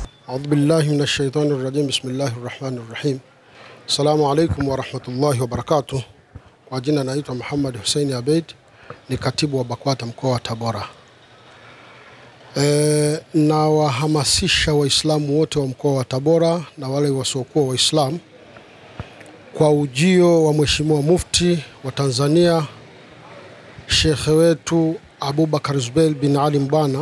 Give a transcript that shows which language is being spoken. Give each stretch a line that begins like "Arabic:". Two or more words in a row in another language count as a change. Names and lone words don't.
Arabic: أعوذ بالله من الشيطان الرجيم. بسم الله الرحمن الرحيم. السلام عليكم ورحمة الله وبركاته.
Swahili: Kwa jina naitwa Muhammad Hussein Abeid, ni katibu wa BAKWATA mkoa wa Tabora. Na wahamasisha Waislamu wote wa mkoa wa Tabora na wale wasiokuwa Waislamu kwa ujio wa Mheshimiwa Mufti wa Tanzania Sheikh wetu Abubakar Zubeir bin Ali Mbwana.